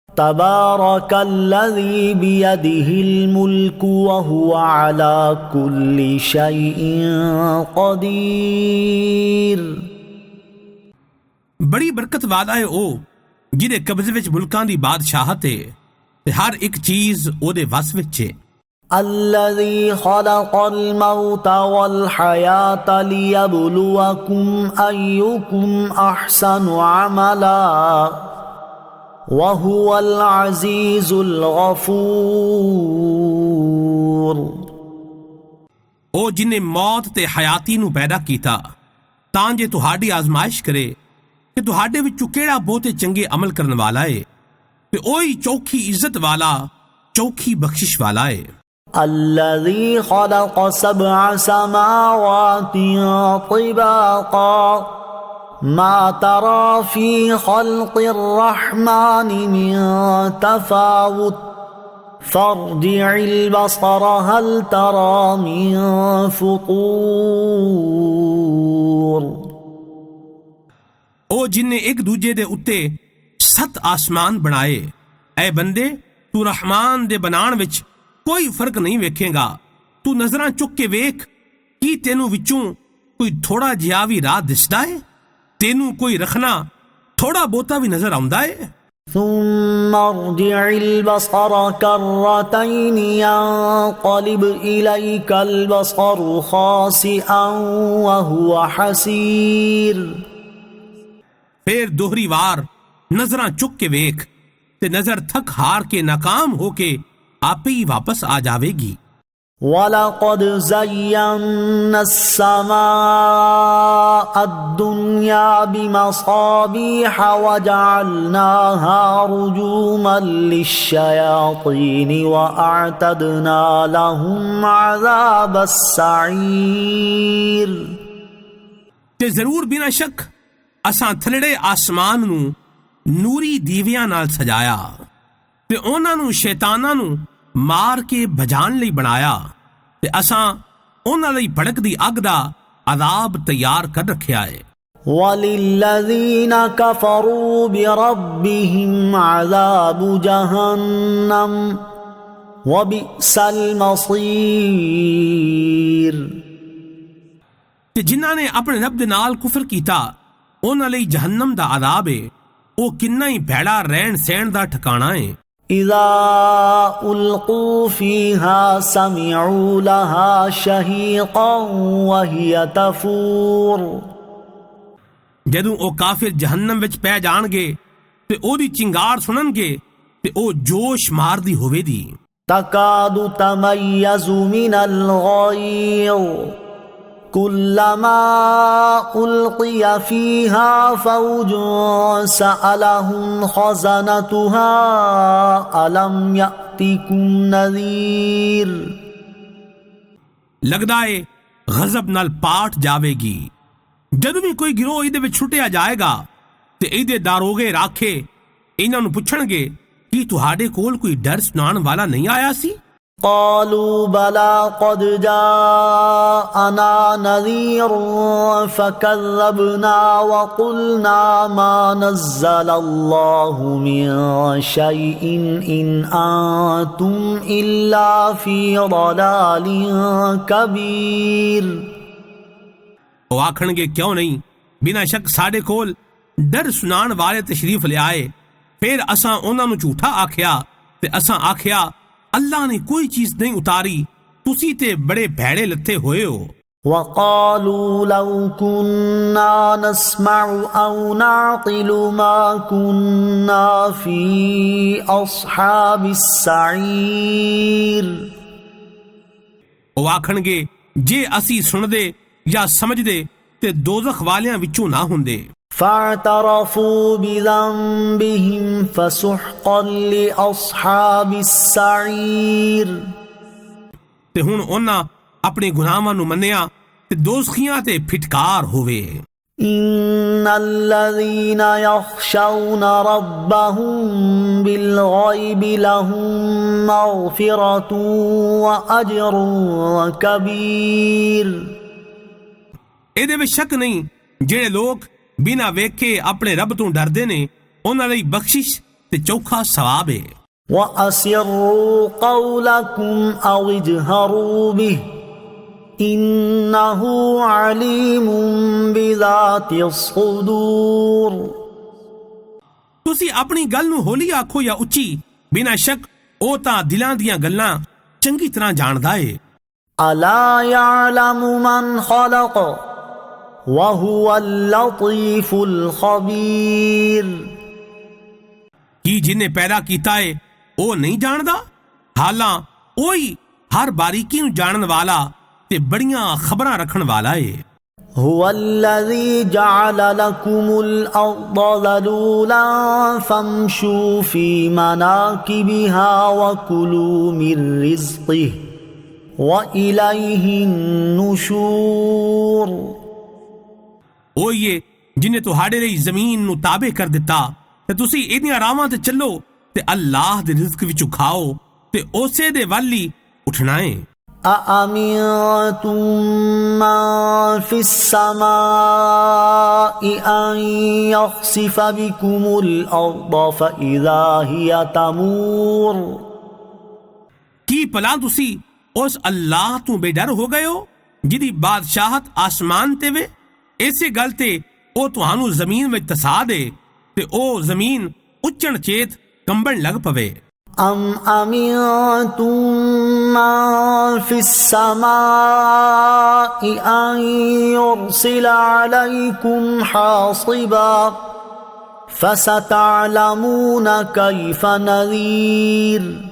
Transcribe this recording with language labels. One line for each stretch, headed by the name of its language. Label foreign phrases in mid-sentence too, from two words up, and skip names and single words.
Arabic: تبارک الذی بیدہ الملک وہو علی کل شیء قدیر.
Punjabi: بڑی برکت والا ہے او جہدے قبضے وچ ملکاں دی بادشاہت ہے تے ہر ایک چیز او دے وس وچ ہے.
Arabic: الذی خلق الموت والحیاة لیبلوکم ایکم احسن عملا وَهُوَ الْعَزِيزُ الْغَفُورُ.
Punjabi: او جن نے موت تے حیاتی نو پیدا کیتا تاں جے تہاڈی آزمائش کرے کہ تہاڈے وچوں کیڑا بہتے چنگے عمل کرن والا ہے تے اوہی چوکھی عزت والا چوکھی بخشش والا ہے.
Arabic: الذي خلق 7 سماوات طباقا ما ترى في خلق الرحمن من تفاوت فارجع البصر هل ترى من فطور.
Punjabi: او جن نے ایک دوجے دے اتے 7 آسمان بنائے، اے بندے تو رحمان دے بنان وچ کوئی فرق نہیں ویکھے گا. تو نظراں چک کے ویکھ کی تینوں وچوں کوئی تھوڑا جہا بھی راہ دسدا ہے؟ تینوں کوئی رکھنا تھوڑا بہتا بھی نظر آندا ہے؟
Arabic: ثم ارجع البصر كرتين ينقلب إليك البصر خاسئا وهو حسير.
Punjabi: پھر دوہری وار نظراں چک کے ویکھ تے نظر تھک ہار کے ناکام ہو کے آپ ہی واپس آ جاوے گی.
Arabic: وَلَقَدْ زَيَّنَّا السَّمَاءَ الدُّنْيَا بِمَصَابِيحَ وَجَعَلْنَاهَا رُجُومًا لِلشَّيَاطِينِ وَأَعْتَدْنَا لَهُمْ عَذَابَ السَّعِيرِ.
Punjabi: تے ضرور بنا شک اساں تھلڑے آسمان نو نوری دیویاں نال سجایا تے انہاں نو شیطاناں نو مار کے بھجان لئی بنایا تے اساں انہاں لئی بھڑک دی اگ دا عذاب تیار کر رکھیا ہے.
Arabic: وَلِلَّذِينَ كَفَرُوا بِرَبِّهِمْ عَذَابُ جَهَنَّمَ وَبِئْسَ الْمَصِيرُ.
Punjabi: تے جنہاں نے اپنے رب دے نال کفر کیتا انہاں لئی جہنم دا عذاب ہے، او کنا ہی بھیڑا رہن سہن دا ٹھکانہ ہے.
Arabic: اذا القوا فيها سمعوا لها شهيقا وهي تفور.
Punjabi: جدوں او کافر جہنم وچ پہ جان گے تے او دی چنگار سنن گے تے او جوش مار دی ہوے دی.
Arabic: تكاد تميز من الغيظ كلما ألقي فيها فوج سألهم خزنتها ألم يأتكم نذير.
Punjabi: لگدا ہے غضب نال پاٹ جاوے گی جدوں بھی کوئی گروہ ایدے وچ چھٹیا جائے گا تے ایدے داروغے راکھے انہاں نوں پوچھن گے کہ تہاڈے کول کوئی ڈر سنان والا نہیں آیا سی؟
Arabic: قالوا بلى قد جاءنا نذير فكذبنا وقلنا ما نزل الله من شيء إن أنتم إلا في ضلال كبير.
Punjabi: وہ آکھن گے کیوں نہیں، بنا شک ساڈے کول ڈر سنان والے تشریف لے آئے، پھر اساں انہاں نوں جھوٹا آکھیا تے اساں آکھیا اللہ نے کوئی چیز نہیں اتاری، تسی تے بڑے بھیڑے لتھے ہوئے ہو.
Arabic: وقالوا لو كنا نسمع أو نعقل ما كنا في أصحاب السعير.
Punjabi: وہ آکھن گے جے اسی سن دے یا سمجھ دے تے دوزخ والیاں وچوں نہ ہوندے.
Arabic: فاعترفوا بذنبهم فسحقا لأصحاب السعير.
Punjabi: تے ہن انہاں اپنے گناہاں نوں منیا تے دوزخیاں تے پھٹکار ہوئے.
Arabic: ان الذين يخشون ربهم بالغيب لهم مغفرة وأجر كبير.
Punjabi: ایدے وچ شک نہیں جڑے لوگ بنا ویکھے اپنے رب تو ڈردے نے انہاں لئی بخشش ਤੇ ਚੌਖਾ ਸਵਾਬ ਹੈ।
Arabic: وَأَسِرُّوا قَوْلَكُمْ أَوْ اجْهَرُوا بِهِ إِنَّهُ عَلِيمٌ بِذَاتِ الصُّدُورِ۔
Punjabi: ਤੁਸੀਂ ਆਪਣੀ ਗੱਲ ਨੂੰ ਹੌਲੀ ਆਖੋ ਜਾਂ ਉੱਚੀ, ਬਿਨਾਂ ਸ਼ੱਕ ਉਹ ਤਾਂ ਦਿਲਾਂ ਦੀਆਂ ਗੱਲਾਂ ਚੰਗੀ ਤਰ੍ਹਾਂ ਜਾਣਦਾ ਏ।
Arabic: أَلَا يَعْلَمُ مَنْ خَلَقَ وَهُوَ اللَّطِيفُ الْخَبِيرُ۔
Punjabi: ਕੀ ਜਿਹਨੇ ਪੈਦਾ ਕੀਤਾ ਏ ਉਹ ਨਹੀਂ ਜਾਣਦਾ? ਹਾਲਾਂ ਉਹੀ ਹਰ ਬਾਰੀਕੀ ਨੂੰ ਜਾਣਨ ਵਾਲਾ ਤੇ ਬੜੀਆਂ ਖਬਰਾਂ ਰੱਖਣ ਵਾਲਾ ਏ।
Arabic: هو الذي جعل لكم الأرض ذلولا فامشوا في مناكبها وكلوا من رزقه وإليه النشور۔
Punjabi: ਉਹੀ ਏ ਜਿਹਨੇ ਤੁਹਾਡੇ ਲਈ ਜ਼ਮੀਨ ਨੂੰ ਤਾਬੇ ਕਰ ਦਿੱਤਾ ਤੇ ਤੁਸੀਂ ਇਹਦੀਆਂ ਰਾਹਾਂ ਤੇ ਚੱਲੋ ਤੇ ਅੱਲਾਹ ਦੇ ਰਿਜ਼ਕ ਵਿੱਚੋਂ ਖਾਓ ਤੇ ਉਸੇ ਦੇ ਵੱਲ ਹੀ ਉੱਠਣਾ ਏ।
Arabic: أَأَمِنتُم مَّن فِي السَّمَاءِ أَن يَخْسِفَ بِكُمُ الْأَرْضَ فَإِذَا هِيَ تَمُورُ۔
Punjabi: ਕੀ ਭਲਾ ਤੁਸੀਂ ਉਸ ਅੱਲਾਹ ਤੋਂ ਬੇਡਰ ਹੋ ਗਏ ਹੋ ਜਿਹਦੀ ਬਾਦਸ਼ਾਹਤ ਆਸਮਾਨ ਤੇ ਵੇ? ਇਸੇ ਗੱਲ ਤੇ ਉਹ ਤੁਹਾਨੂੰ ਜ਼ਮੀਨ ਵਿੱਚ ਧਸਾ ਦੇ ਤੇ ਉਹ ਜ਼ਮੀਨ ਉੱਚਣ ਚੇਤ ਕੰਬਣ ਲੱਗ ਪਵੇ।
Arabic: أَمْ أَمِنتُم مَّن فِي السَّمَاءِ أَن يُرْسِلَ عَلَيْكُمْ حَاصِبًا فَسَتَعْلَمُونَ كَيْفَ نَذِيرِ۔